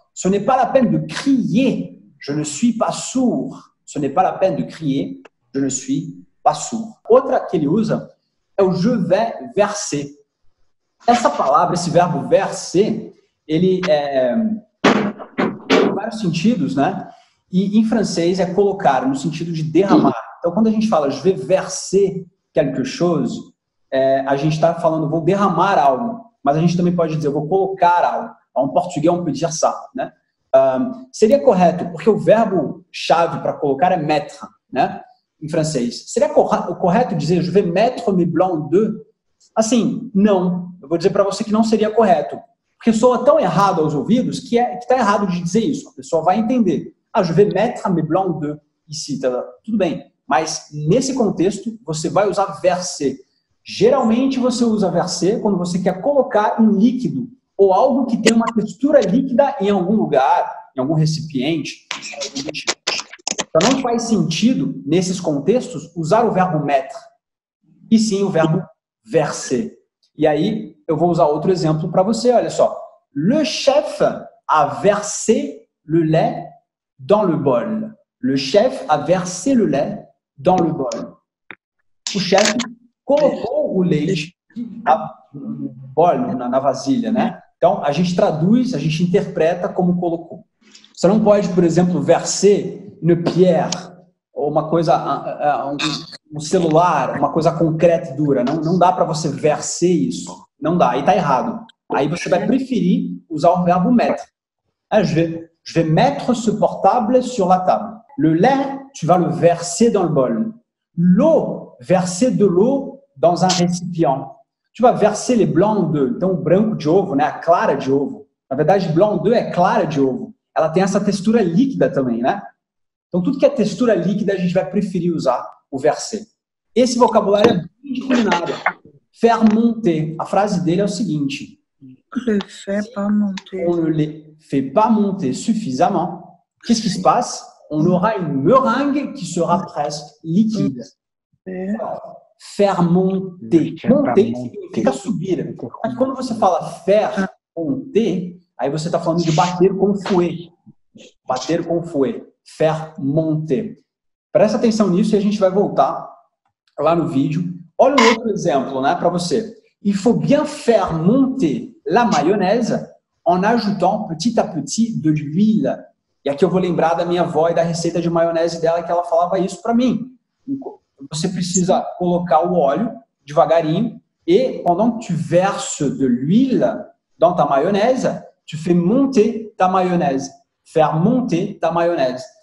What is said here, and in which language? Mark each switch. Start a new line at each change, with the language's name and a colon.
French: Ce n'est pas la peine de crier. Je ne suis pas sourd. Ce n'est pas la peine de crier. Je ne suis pas sourd.
Portuguese: Outra que ele usa é o
French: je vais verser.
Portuguese: Essa palavra, esse verbo verser, ele tem vários sentidos, né? E em francês é colocar, no sentido de derramar. Então, quando a gente fala
French: je vais verser quelque chose,
Portuguese: a gente está falando vou derramar algo, mas a gente também pode dizer vou colocar algo.
French: En português, on peut dire ça,
Portuguese: né? Seria correto, porque o verbo-chave para colocar é mettre, né? Em francês. Seria correto dizer
French: je vais mettre mes blancs d'œufs?
Portuguese: Assim, não. Eu vou dizer para você que não seria correto. Porque soa tão errado aos ouvidos que está errado de dizer isso. A pessoa vai entender.
French: Ah, je vais mettre mes blancs d'œufs ici.
Portuguese: Tá? Tudo bem. Mas nesse contexto, você vai usar verser. Geralmente você usa verser quando você quer colocar um líquido ou algo que tem uma textura líquida em algum lugar, em algum recipiente. Então não faz sentido, nesses contextos, usar o verbo mettre. E sim o verbo verser. E aí, eu vou usar outro exemplo para você, olha só.
French: Le chef a versé le lait dans le bol. Le chef a versé le lait dans le bol.
Portuguese: O chefe colocou o leite no bol, na vasilha, né? Então, a gente traduz, a gente interpreta como colocou. Você não pode, por exemplo,
French: verser une pierre,
Portuguese: ou uma coisa, um celular, uma coisa concreta e dura. Não dá para você verser isso. Não dá, aí está errado. Aí você vai preferir usar o verbo mettre.
French: Je vais mettre ce portable sur la table. Le lait, tu vas le verser dans le bol. L'eau, verser de l'eau dans un récipient. Tu vas verser les blancs d'œufs.
Portuguese: Então, o branco de ovo, né? A clara de ovo. Na verdade, blanc d'œuf é clara de ovo. Ela tem essa textura líquida também, né? Então, tudo que é textura líquida, a gente vai preferir usar o verser. Esse vocabulário é bem de culinária. faire monter. A frase dele é o seguinte.
French: Le fait pas monter. On ne les fait pas monter suffisamment. Qu'est-ce qui se passe? On aura une meringue qui sera presque liquide.
Portuguese: Faire monter. Monter significa subir. Mas quando você fala faire monter, aí você está falando de bater com fouet. Bater com fouet. Faire monter. Presta atenção nisso e a gente vai voltar lá no vídeo. Olha um outro exemplo, né, para você.
French: Il faut bien faire monter la mayonnaise en ajoutant petit à petit de l'huile.
Portuguese: E aqui eu vou lembrar da minha avó e da receita de maionese dela, que ela falava isso para mim. Você precisa colocar o óleo devagarinho
French: et pendant que tu verses de l'huile dans ta mayonnaise, tu fais monter ta mayonnaise. Faire monter ta mayonnaise.